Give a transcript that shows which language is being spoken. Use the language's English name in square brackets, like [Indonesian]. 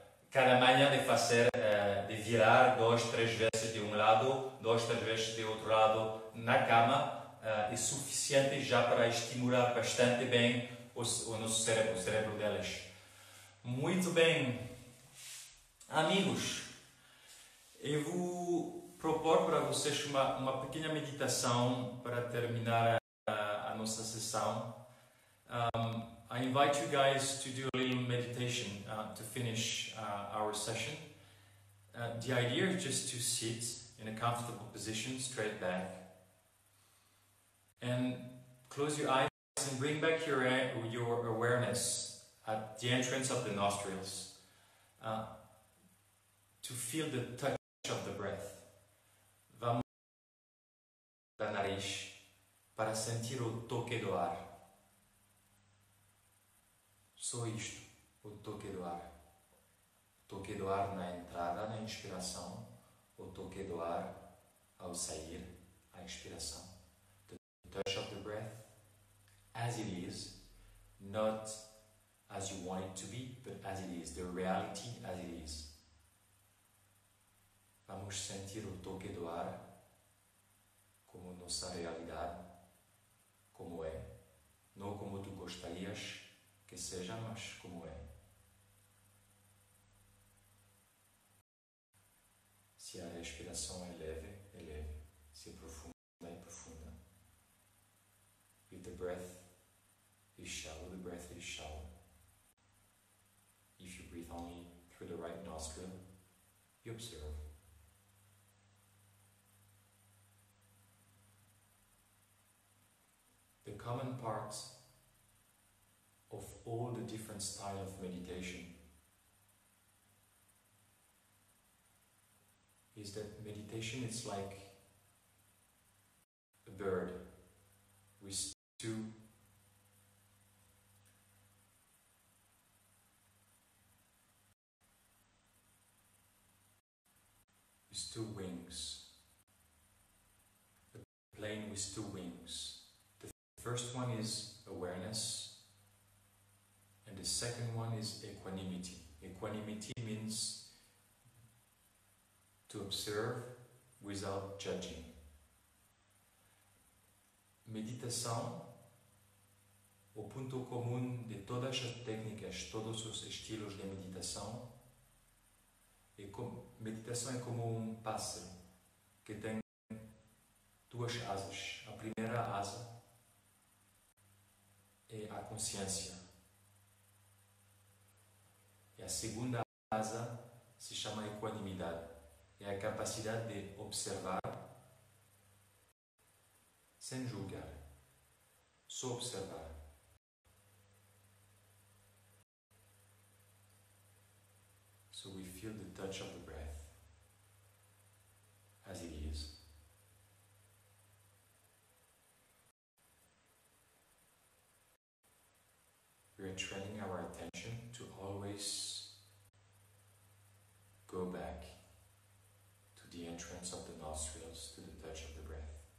[Portuguese] Cada manhã de fazer, de virar 2, 3 vezes de um lado, 2, 3 vezes de outro lado na cama, é suficiente já para estimular bastante bem o nosso cérebro, o cérebro deles. Muito bem, amigos, eu vou propor para vocês uma pequena meditação para terminar a nossa sessão. [English] I invite you guys to do a little meditation to finish our session. The idea is just to sit in a comfortable position, straight back, and close your eyes and bring back your awareness at the entrance of the nostrils to feel the touch of the breath. [Portuguese] Vamos da nariz para sentir o toque do ar. Só isto, o toque do ar. O toque do ar na entrada, na inspiração. O toque do ar ao sair, a expiração. [English] The touch of the breath as it is, not as you want it to be, but as it is, the reality as it is. [Portuguese] Vamos sentir o toque do ar como nossa realidade, como é, não como tu gostarias que seja, mas como é. Se a respiração é leve, é leve. Se é profunda, é profunda. [English] If the breath is shallow, the breath is shallow. If you breathe only through the right nostril, you observe. The common parts of all the different styles of meditation is that meditation is like a bird with two wings, a plane with two wings. The first one is awareness, and the second one is equanimity. Equanimity means to observe without judging. [Portuguese] Meditação, o ponto comum de todas as técnicas, todos os estilos de meditação, meditação é como um pássaro que tem duas asas. A primeira asa é a consciência. E a segunda asa se chama equanimidade. É a capacidade de observar sem julgar, só observar. [English] So we feel the touch of the breath as it is. We are training our attention to always go back to the entrance of the nostrils, to the touch of the breath.